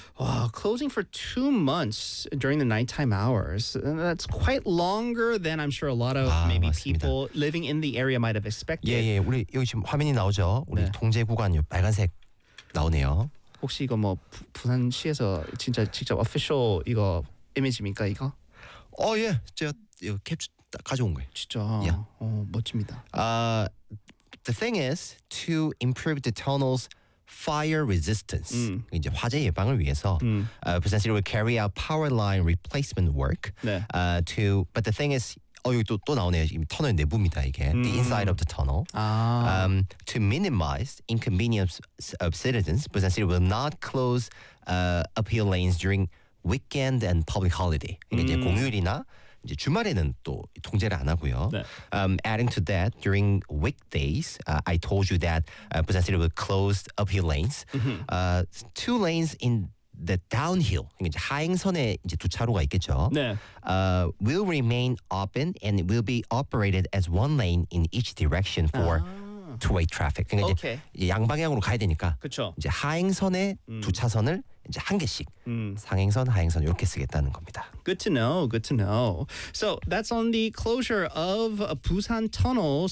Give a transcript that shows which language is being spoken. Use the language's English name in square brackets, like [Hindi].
[English] Wow, closing for 2 months during the nighttime hours. That's quite longer than I'm sure a lot of 아, maybe [Korean] 맞습니다. [English] people living in the area might have expected. [Korean] 예예, 예. 우리 여기 지금 화면이 나오죠. 우리 네. 통제 구간이 빨간색 나오네요. 혹시 이거 뭐 부산시에서 진짜 직접 official 이거 이미지입니까 이거? 어 예, 제가 이거 캡처 가져온 거예요. 진짜. 예. 어 멋집니다. [English] The thing is to improve the tunnels. Fire resistance. [Korean] 이제 화재 예방을 위해서 [English] Busan City will carry out power line replacement work. [Korean] 네. [English] To but the thing is, [Korean] 어 여기 또 나오네요. 지금 터널 내부입니다 이게. [English] The inside of the tunnel. 아. To minimize inconvenience of citizens, Busan City will not close uphill lanes during weekend and public holiday. [Korean] 이제 공휴일이나 이제 주말에는 또 통제를 안 하고요. 네. [English] Adding to that, during weekdays, I told you that Busan City will close uphill lanes. Two lanes in the downhill, [Korean] 이제 하행선에 이제 두 차로가 있겠죠. 네. [English] Will remain open and will be operated as one lane in each direction for 아. two-way traffic. [Korean] 그러니까 okay. 이제 양방향으로 가야 되니까 그쵸. 이제 하행선에 두 차선을 이제 한 개씩 상행선, 하행선 이렇게 쓰겠다는 겁니다. [English] Good to know, good to know. So that's on the closure of a Busan Tunnel.